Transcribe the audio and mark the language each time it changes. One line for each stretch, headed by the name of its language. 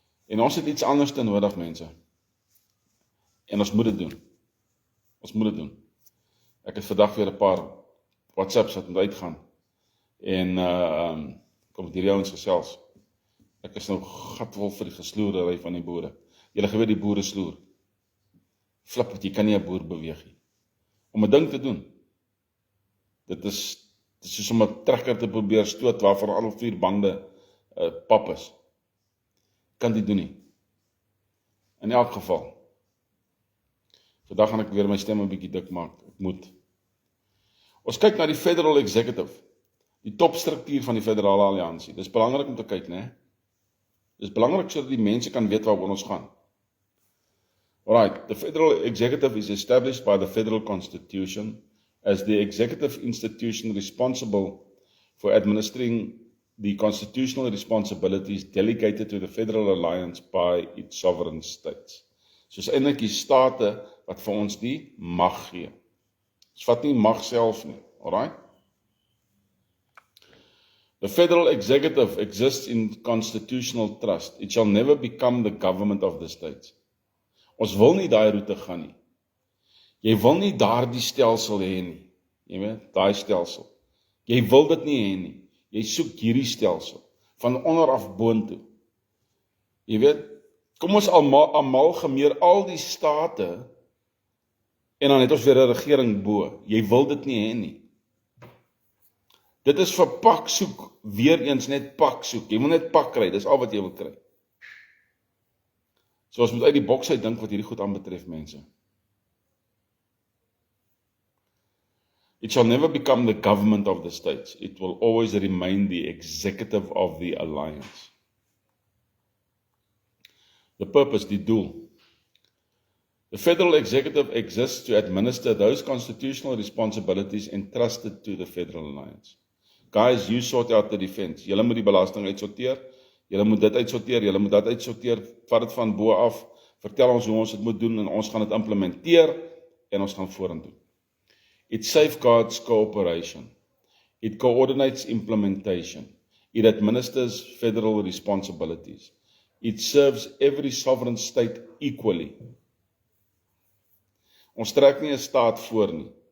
Afrikaans: En ons het iets anders te nodig, mense. En ons moet dit doen. Ons moet dit doen. Ek het vandag weer 'n paar WhatsApps wat moet uitgaan. En kom met hierdie ouens gesels. Ek is nou gatvol vir die gesloerery van die boere. Julle geweet die boere sloer. Flip, jy kan nie 'n boer beweeg nie. Om 'n ding te doen. Dit is soos om 'n trekker te probeer stoot waarvan al 4 bande pap is. Kan dit doen nie. In elk geval. Vandag gaan ek weer my stem 'n bietjie dik maak. Ek moet. Ons kyk na die Federal Executive. Die topstruktuur van die Federale Alliansie. Dis belangrik om te kyk, né? Dis belangrik sodat die mense kan weet waaroor ons gaan.
English: Alright, the Federal Executive is established by the Federal Constitution as the executive institution responsible for administering the constitutional responsibilities delegated to the Federal Alliance by its sovereign states.
Afrikaans: Soos eintlik die state wat vir ons die mag gee. Ons vat nie mag self nie, alright?
English: The Federal Executive exists in constitutional trust. It shall never become the government of the states.
Afrikaans: Ons wil nie daai roete gaan nie. Jy wil nie daardie stelsel hê nie. Jy weet, daai stelsel. Jy wil dit nie hê nie. Jy soek hierdie stelsel, van onder af boontoe. Jy weet, kom ons amalgameer al die state, en dan het ons weer 'n regering bo. Jy wil dit nie hê nie. Dit is vir pak soek, weer eens net pak soek. Jy wil net pak kry, dis al wat jy wil kry. So ons moet uit die boks uit dink wat hierdie goed aanbetref, mense.
English: It shall never become the government of the states. It will always remain the executive of the alliance. The purpose,
Afrikaans: die doel.
English: The federal executive exists to administer those constitutional responsibilities entrusted to the Federal Alliance. Guys, you sort out the defense.
Afrikaans: Julle moet die belasting uitsorteer, julle moet dit uitsorteer, julle moet dat uitsorteer, vat dit van bo af, vertel ons hoe ons dit moet doen en ons gaan dit implementeer en ons gaan vorentoe.
English: It safeguards cooperation. It coordinates implementation. It administers federal responsibilities. It serves every sovereign state equally.
Afrikaans: Ons trek nie 'n staat voor nie.